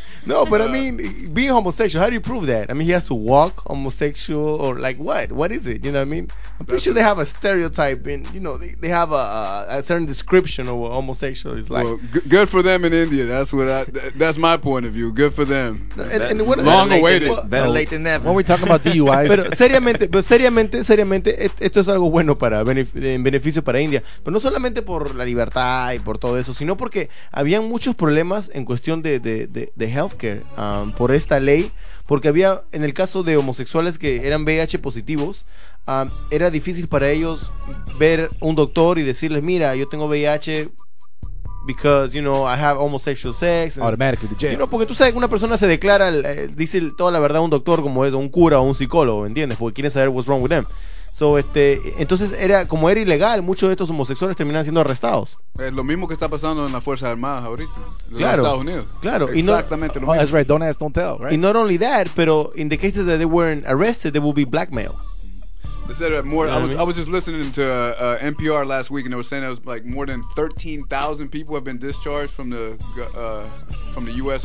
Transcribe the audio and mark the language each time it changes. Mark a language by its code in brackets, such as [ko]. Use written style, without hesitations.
[en] No, but I mean, being homosexual, how do you prove that? I mean, he has to walk homosexual or like what? What is it? You know what I mean? I'm pretty sure they have a stereotype and, they have a certain description of what homosexual is like. Well, good for them in India. That's my point of view. Good for them. Long awaited. Better late than never. When we're talking about DUIs. [es] Pero seriamente, esto es algo bueno en beneficio para India. Pero no solamente por la libertad y por todo eso, sino porque habían muchos problemas en cuestión de healthcare por esta ley, porque había, en el caso de homosexuales que eran VIH positivos, era difícil para ellos ver un doctor y decirles, mira, yo tengo VIH [en] because, I have homosexual sex. [es] Automatically to jail. Porque tú sabes que una persona se declara, dice toda la verdad a un doctor como es, un cura o un psicólogo, ¿entiendes? Porque quieren saber [en] what's wrong with them. [es] So, entonces como era ilegal, muchos de estos homosexuales terminan siendo arrestados. Es lo mismo que está pasando en las Fuerzas Armadas ahorita, en claro, los Estados Unidos. Claro. Exactamente lo mismo. [en] That's right. Don't ask, don't tell, right? And not only that, [es] pero [en] in the cases that they weren't arrested, they will be blackmailed. They said more. I was just listening to NPR last week, and they were saying it was like more than 13,000 people have been discharged from the U.S.